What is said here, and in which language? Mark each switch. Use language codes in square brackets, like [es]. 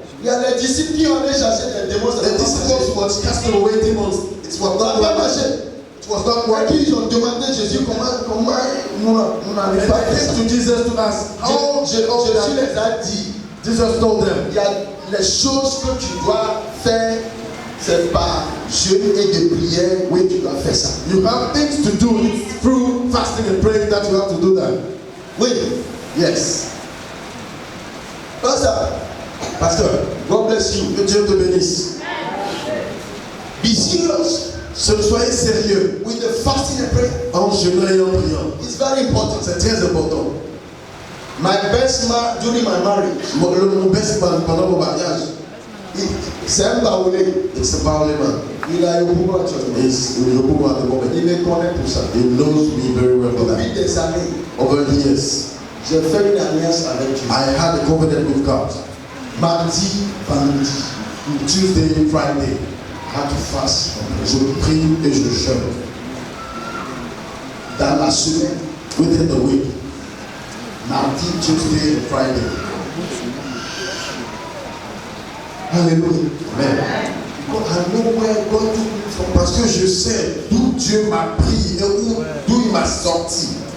[fr] Il y a les disciples qui ont allé chasser les démons. [en] The disciples was casting away demons. It was not working. It was not working. [fr] Ils ont demandé à Jésus comment nous n'avons pas fait ça. [en] To Jesus to ask how [fr] Jésus les a dit. [en] Jesus told them. [fr] Il y a les choses que tu dois faire, c'est par jeûne et de prière. Oui, tu dois faire ça. [en] You have things to do. It's through fasting and praying that you have to do that. Oui. Yes. Pastor, God bless you. [fr] Que Dieu te bénisse. [en] Be serious. [fr] Soyez sérieux. [en] With the fasting and prayer. [fr] En jeûnant et en priant. [en] It's very important. [fr] C'est très important. [en] My best man during my marriage. [fr] Mon best man pendant mon mariage. C'est un baoulé. [en] It's a baoulé man. [fr] Il a eu beaucoup de choses. Il me connaît pour ça. [en] He knows me very well for that. [fr] Depuis des années. [en] Over the years. [fr] J'ai fait une alliance avec Dieu. [en] I had a covenant with God. [fr] Mardi, vendredi, [en] Tuesday, Friday, I had to fast. [fr] Je prie et je jeûne. Dans la semaine, [en] within the week, mardi, Tuesday, and Friday. Hallelujah. Amen. I know where God took me from. [fr] Parce que je sais d'où Dieu m'a pris et d'où il m'a sorti.